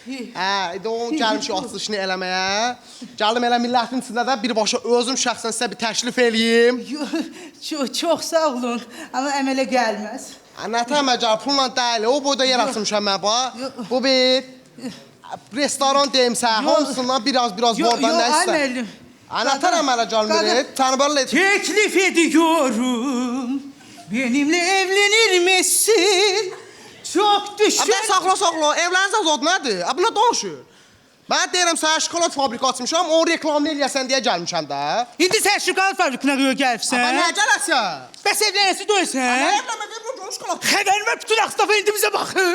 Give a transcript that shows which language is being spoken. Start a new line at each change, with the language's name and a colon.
Azerbaijani: İndi onu gəlmişik açılışını eləməyə. Gəldim elə millətin içində də birbaşa özüm şəxsən sizə bir təklif eləyim. Çox sağ olun, amma əmələ gəlməz. Nətə əməl gəl, pulla deyil, o boyda yer açmışam mən bax. Bu bir restoran deyim sən, hamısından biraz var da nə istə. Nətər əmələ gəlmir, səni belə et.
Turkish: Teklif ediyorum, benimle evlenir misin? Çok düşün.
Azerbaijani: Saxla, evlənəcəz o nədir? Buna danışır. Mən deyirəm sənə şokolad fabrika açmışam, onu reklamını eləyəsən deyə gəlmişəm də. İndi sən şokolad fabrikına gəlibsən. Amma nə gələsən? Bəs evlənəsi döysən? Nə evlənmə, bu şokolad. Xəbərim var, bütün Ağstafa indi bizə baxır.